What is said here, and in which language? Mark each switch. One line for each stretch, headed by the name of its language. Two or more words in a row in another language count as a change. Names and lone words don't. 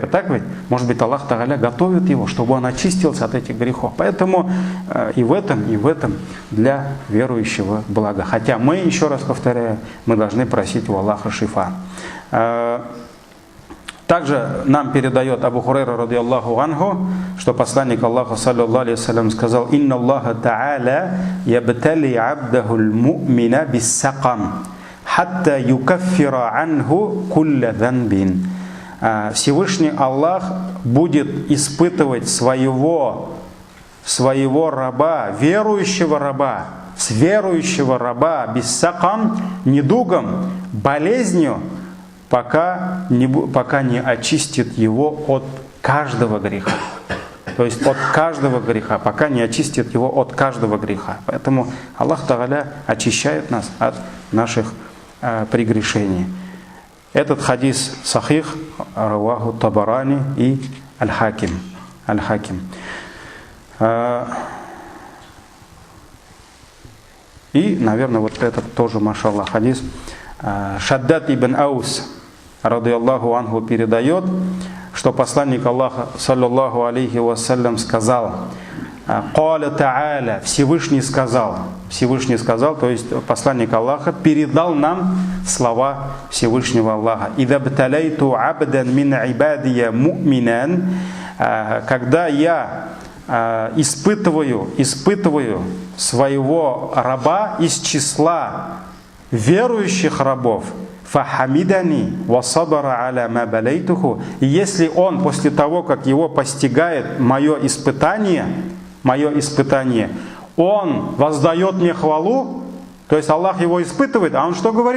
Russian: Так ведь? Может быть, Аллах Тааля готовит его, чтобы он очистился от этих грехов. Поэтому и в этом для верующего благо. Хотя мы, еще раз повторяю, мы должны просить у Аллаха шифа. Также нам передает
Arabic: Абу Хурайра رضي الله عنه,
Russian: что посланник Аллаха
Arabic: صلى الله عليه وسلم сказал: «إن الله تعالى يبتلي عبده المؤمن بالسقم حتى يكفر عنه كل ذنب».
Russian: Всевышний Аллах будет испытывать своего раба, верующего раба bis-сакам, недугом, болезнью, пока не очистит его от каждого греха. То есть от каждого греха, пока не очистит его от каждого греха. Поэтому Аллах Тааля очищает нас от наших прегрешений. Этот хадис сахих, раваху Табарани и Аль-Хаким. И, наверное, вот этот тоже, машаллах, хадис.
Arabic: Шаддад ибн Аус رضي الله عنه
Russian: передает, что посланник Аллаха
Arabic: صلى الله عليه وسلم сказал: «قال تعالى»,
Russian: Всевышний сказал, то есть посланник Аллаха передал нам слова Всевышнего Аллаха:
Arabic: «إذا ابتليت عبدا من عبادي مؤمنا»,
Russian: когда я испытываю своего раба из числа верующих рабов,
Arabic: فحمدني وصبر على ما ابتليته,
Russian: и если он после того, как его постигает мое испытание, он воздает мне хвалу, то есть Аллах его испытывает, а он что говорит?